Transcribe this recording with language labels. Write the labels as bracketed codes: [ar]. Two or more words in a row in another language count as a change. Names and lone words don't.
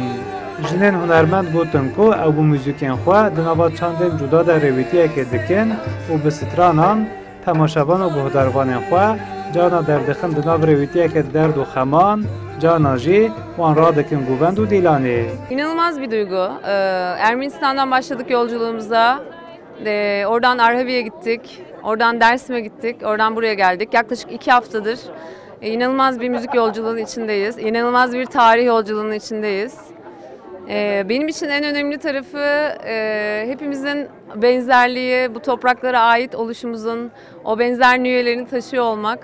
[ku] Jinên hunermend gotin ku ew bi mûzîkên xwe di nava çandên cuda de rêwîtiyekê dikin û bi stranan, temaşevan û guhdarvanên xwe cana derdixin di nav rêwîtiyekê derd û xeman, cana jî wan radikin guvend û dîlanê. [tr] İnanılmaz bir duygu. Ermenistan'dan başladık yolculuğumuza. Oradan Arhavi'ye gittik. Oradan Dersim'e gittik. Oradan buraya geldik. Yaklaşık 2 haftadır inanılmaz bir müzik yolculuğunun içindeyiz. İnanılmaz bir tarih yolculuğunun içindeyiz. Benim için en önemli tarafı hepimizin benzerliği, bu topraklara ait oluşumuzun o benzer nüvelerini taşıyor olmak.